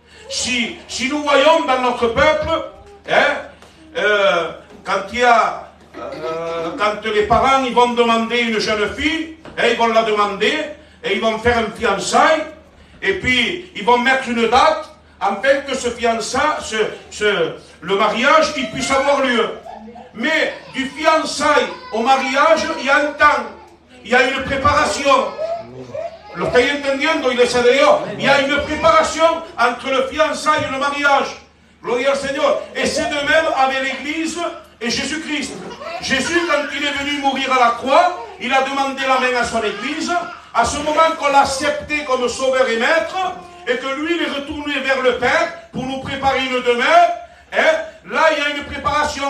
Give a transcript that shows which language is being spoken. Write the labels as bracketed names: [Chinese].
[French] Si nous voyons dans notre peuple, hein, quand les parents ils vont demander une jeune fille, ils vont la demander, et ils vont faire un fiançailles, et puis ils vont mettre une date, afin que ce fiançailles, le mariage, il puisse avoir lieu. Mais du fiançailles au mariage, il y a un temps, il y a une préparation. [Spanish] ¿Lo estáis entendiendo, iglesia de Dios? [French] Il y a une préparation entre le fiançailles et le mariage. Gloire au Seigneur. Et c'est de même avec l'Église et Jésus-Christ. Jésus, quand il est venu mourir à la croix, il a demandé la main à son Église. À ce moment qu'on l'a accepté comme sauveur et maître, et que lui, il est retourné vers le Père pour nous préparer une demeure, là, il y a une préparation.